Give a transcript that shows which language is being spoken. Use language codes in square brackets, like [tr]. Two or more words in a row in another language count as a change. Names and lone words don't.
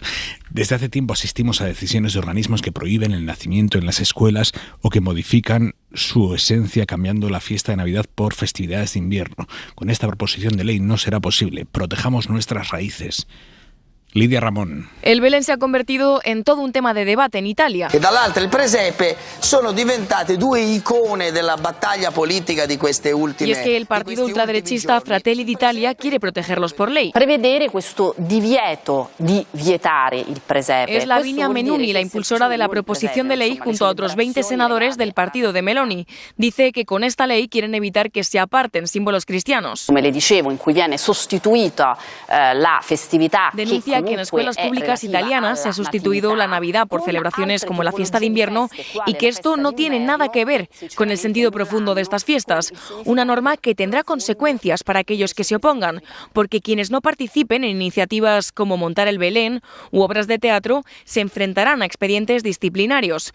[es] Desde hace tiempo asistimos a decisiones de organismos que prohíben el nacimiento en las escuelas o que modifican su esencia cambiando la fiesta de Navidad por festividades de invierno. Con esta proposición de ley no será posible. Protejamos nuestras raíces. Lidia Ramón. El Belén se ha convertido en todo un tema de debate en Italia. [it] E dall'altra il presepe sono diventate due icone della battaglia politica di queste ultime. [es] Y es que el partido ultraderechista Fratelli d'Italia quiere protegerlos por ley. [it] Prevedere questo divieto di vietare il presepe. [es] Es Lavinia Menuni, la impulsora de la proposición de ley, junto a otros 20 senadores del partido de Meloni. Dice que con esta ley quieren evitar que se aparten símbolos cristianos. [it] Come le dicevo, in cui viene sostituita la festività. [es] Denuncia que en escuelas públicas italianas se ha sustituido la Navidad por celebraciones como la fiesta de invierno y que esto no tiene nada que ver con el sentido profundo de estas fiestas. Una norma que tendrá consecuencias para aquellos que se opongan, porque quienes no participen en iniciativas como montar el Belén u obras de teatro se enfrentarán a expedientes disciplinarios.